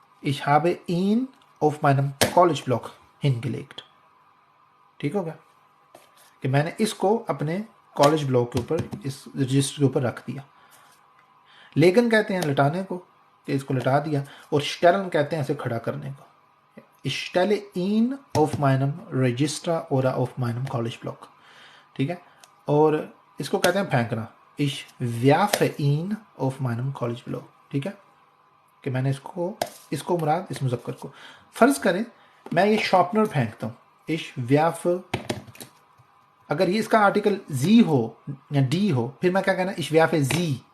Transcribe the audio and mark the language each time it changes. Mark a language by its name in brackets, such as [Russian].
[German] Ich habe ihn auf meinem College-Blog hingelegt. [Urdu] ٹھیک ہو گیا کہ میں نے اس کو اپنے کالج بلاگ کے اوپر، اس رجسٹر کے اوپر رکھ دیا. لیگن کہتے ہیں لٹانے کو، کہ اس کو لٹا دیا، اور شٹیلن کہتے ہیں اسے کھڑا کرنے کو. [German] Ich stelle ihn auf meinem Register oder auf meinem College Blog. [Urdu] ٹھیک ہے. اور اس کو کہتے ہیں پھینکنا. [German] Ich werfe ihn auf meinem College Blog. [Urdu] ٹھیک ہے کہ میں نے اس کو مراد اس مذکر کو. فرض کریں میں یہ شارپنر پھینکتا ہوں، [German] Ich werfe، [Urdu] اگر یہ اس کا آرٹیکل زی ہو یا ڈی ہو، پھر میں کیا کہنا، [German] Ich werfe sie.